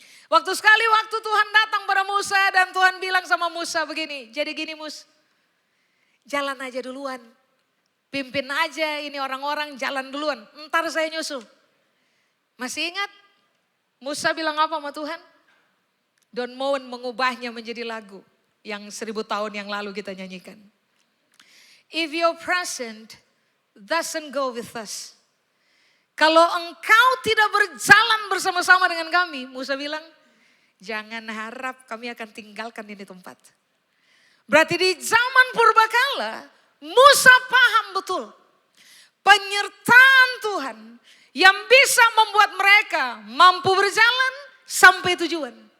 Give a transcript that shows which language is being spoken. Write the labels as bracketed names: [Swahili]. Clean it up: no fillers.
[Indonesian] Waktu Tuhan datang pada Musa dan Tuhan bilang sama Musa begini. Jadi gini Mus, jalan aja duluan. Pimpin aja ini orang-orang jalan duluan, ntar saya nyusul. Masih ingat Musa bilang apa sama Tuhan? Don Moen mengubahnya menjadi lagu yang 1000 tahun yang lalu kita nyanyikan. [English] If your present doesn't go with us. [Indonesian] Kalau engkau tidak berjalan bersama-sama dengan kami, Musa bilang, jangan harap kami akan tinggalkan ini tempat. Berarti di zaman purbakala, Musa paham betul penyertaan Tuhan yang bisa membuat mereka mampu berjalan sampai tujuan.